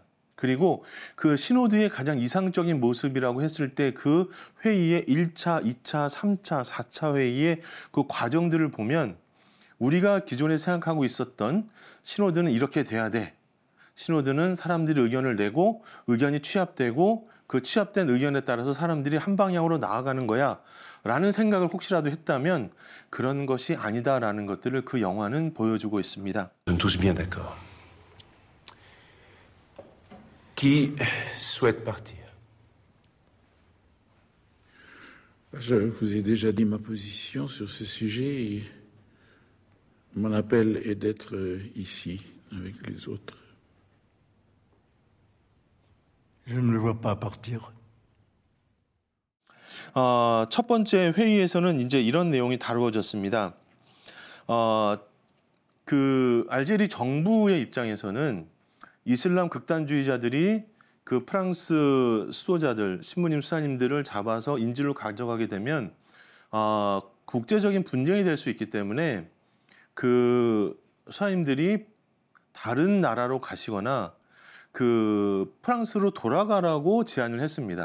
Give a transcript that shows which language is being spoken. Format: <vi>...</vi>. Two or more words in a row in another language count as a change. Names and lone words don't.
<ko>그리고 그 시노드의 가장 이상적인 모습이라고 했을 때 그 회의의 1차, 2차, 3차, 4차 회의의 그 과정들을 보면 우리가 기존에 생각하고 있었던 시노드는 이렇게 돼야 돼. 시노드는 사람들이 의견을 내고 의견이 취합되고 그 취합된 의견에 따라서 사람들이 한 방향으로 나아가는 거야 라는 생각을 혹시라도 했다면 그런 것이 아니다라는 것들을 그 영화는 보여주고 있습니다.</ko> <fr>Tous bien d'accord. Qui souhaite partir? Je vous ai déjà dit ma position sur ce sujet et mon appel est d'être ici avec les autres. Je ne le vois pas partir.</fr> <ko>첫 번째 회의에서는 이제 이런 내용이 다루어졌습니다. 그 알제리 정부의 입장에서는 이슬람 극단주의자들이 그 프랑스 수도자들, 신부님, 수사님들을 잡아서 인질로 가져가게 되면 국제적인 분쟁이 될 수 있기 때문에 그 수사님들이 다른 나라로 가시거나 그 프랑스로 돌아가라고 제안을 했습니다.</ko>